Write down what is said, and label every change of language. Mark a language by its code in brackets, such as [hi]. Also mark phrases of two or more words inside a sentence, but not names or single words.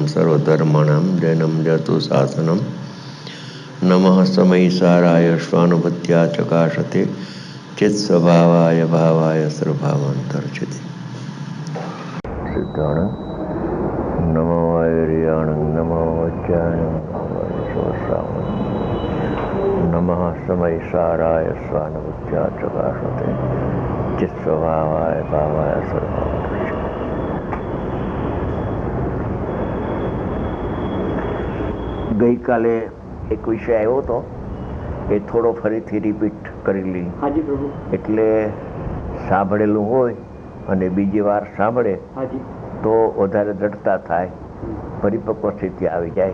[sa] सर्वधर्माणां जैनम जतु शासनम नमः समयसाराय स्वानुभूत्या चकाशते चित्स्वभावाय भावाय सर्वभावान्तर्चिते सिद्धाणं नमो वैरियाणं नमो वज्रायणं नमः समयसाराय स्वानुभूत्या चकाशते चित्स्वभावाय भावाय सर्वभावान्तर्चिते। [gu] ગઈકાલે એક વિષય આવ્યો હતો એ થોડો ફરીથી રિપીટ કરી લઈ. હાજી પ્રભુ. એટલે સાંભળેલું હોય અને બીજી વાર સાંભળે તો વધારે દ્રઢતા થાય, પરિપક્વ સ્થિતિ આવી જાય.